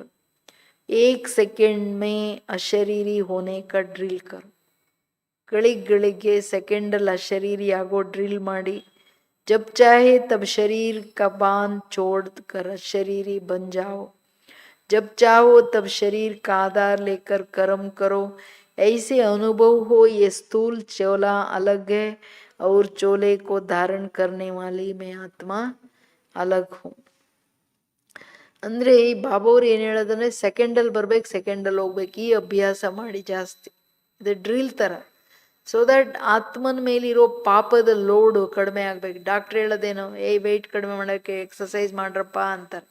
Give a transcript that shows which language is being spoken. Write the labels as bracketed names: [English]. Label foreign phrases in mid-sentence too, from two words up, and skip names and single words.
[Hindi] 1 सेकंड में अशरीरी होने का ड्रिल करु. [Kannada] ಗಳಿಗೆ ಸೆಕೆಂಡಲ್ಲಿ ಅಶರೀರಿ ಆಗೋ ಡ್ರಿಲ್ ಮಾಡಿ. [Hindi] जब चाहे तब शरीर का बान छोड़ कर अशरीरी बन जाओ. जब चाहो तब शरीर का आधार लेकर कर्म करो. ऐसे अनुभव हो ये स्थूल चोला अलग है और चोले को धारण करने वाली मैं आत्मा अलग हूँ. [Kannada] ಅಂದರೆ ಈ ಬಾಬಾವ್ರು ಏನು ಹೇಳೋದಂದ್ರೆ, ಸೆಕೆಂಡಲ್ಲಿ ಬರ್ಬೇಕು, ಸೆಕೆಂಡಲ್ಲಿ ಹೋಗ್ಬೇಕು. ಈ ಅಭ್ಯಾಸ ಮಾಡಿ ಜಾಸ್ತಿ. ಇದು ಡ್ರಿಲ್ ಥರ. [English] so that [Kannada] ಆತ್ಮನ ಮೇಲಿರೋ ಪಾಪದ ಲೋಡು ಕಡಿಮೆ ಆಗ್ಬೇಕು. ಡಾಕ್ಟ್ರ್ ಹೇಳೋದೇನೋ, ವೆಯ್ಟ್ ಕಡಿಮೆ ಮಾಡೋಕ್ಕೆ ಎಕ್ಸಸೈಸ್ ಮಾಡ್ರಪ್ಪ ಅಂತಾರೆ.